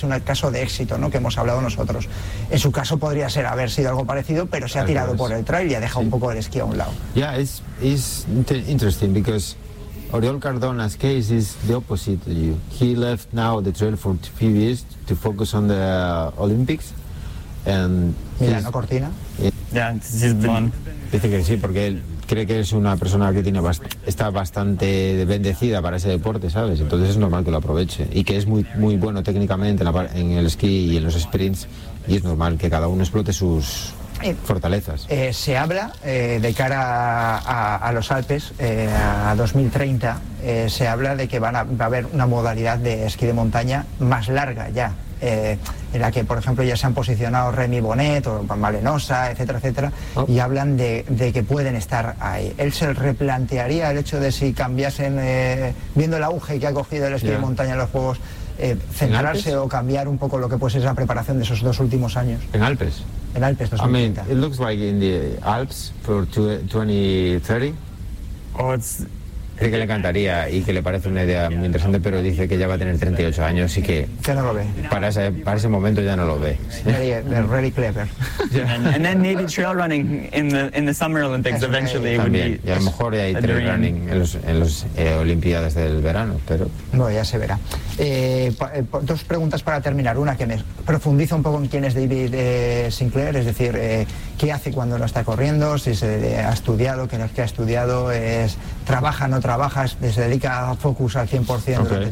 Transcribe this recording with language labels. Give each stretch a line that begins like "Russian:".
Spanish: Ha sido un caso de éxito, ¿no?, que hemos hablado nosotros. En su caso podría ser haber sido algo parecido, pero se ha tirado por el trail y ha dejado un poco el esquí a un lado.
English: It's interesting because Oriol Cardona's case is the opposite to you. He left now the trail for a few years to focus on the Olympics. And Milano Cortina? He's been.
Spanish: Dice que sí, porque él cree que es una persona que está bastante bendecida para ese deporte, ¿sabes? Entonces es normal que lo aproveche. Y que es muy, muy bueno técnicamente en el esquí y en los sprints. Y es normal que cada uno explote sus fortalezas. Se habla de cara a los Alpes, a 2030, se habla de que va a haber una modalidad de esquí de montaña más larga ya, en la que, por ejemplo, ya se han posicionado Remy Bonnet o Malenosa, etcétera, etcétera, y hablan de que pueden estar ahí. ¿Él se replantearía el hecho de si cambiasen, viendo el auge que ha cogido el esquí de montaña en los Juegos, centrarse o cambiar un poco lo que puede ser la preparación de esos dos últimos años? ¿En Alpes? En Alpes, 2030.
English: I mean, it looks like in the Alps for 2030. Oh, it's
Spanish: cree que le encantaría y que le parece una idea muy interesante, pero dice que ya va a tener 38 años y que ya no lo ve. Para ese momento ya no lo ve.
English: They're really clever. Yeah. And then maybe trail running in the Summer Olympics eventually.
Spanish: También. Y a lo mejor ya hay trail running en los Olimpiadas del verano, pero no, ya se verá. Dos preguntas para terminar. Una que me profundiza un poco en quién es David Sinclair, es decir, qué hace cuando no está corriendo, si se ha estudiado, qué es que ha estudiado, trabaja, no trabaja, se dedica a focus al 100% okay.